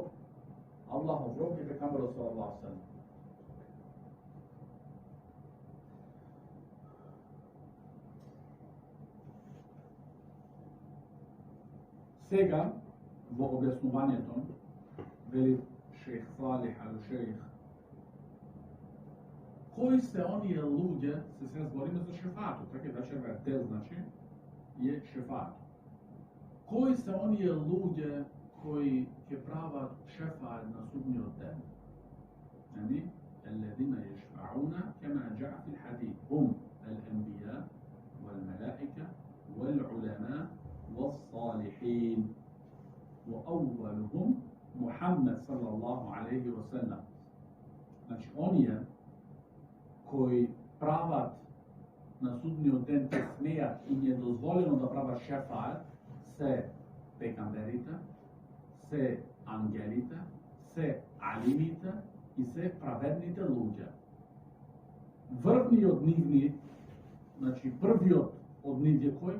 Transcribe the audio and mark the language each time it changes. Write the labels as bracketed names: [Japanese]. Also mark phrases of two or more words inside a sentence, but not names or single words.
[Macedonian] Аллахов роб е пекамберот [Arabic] صلى الله عليه وسلم. [Macedonian] Сега, во објаснувањето, вели шейх Салих ал-Шейх, кои се оние луѓе, се збориме за шефаатот, така вечерва те значи, е шефаат. Кои се оние луѓе кои ќе прават шефаат на судниот ден? Нали? [Arabic] الذين يشفعون كما جاء في الحديث هم الأنبياء والملائكة والعلماء والصالحين وأولهم Muhammed صلى الله عليه وسلم. [Macedonian] Znači, on je koji pravat na sudnji ден те смеят и им е дозволено да прават шефаат се пекамберите, се ангелите, се алимите и се праведните луѓе. Врвниот нивни, значи првиот од нив е кој?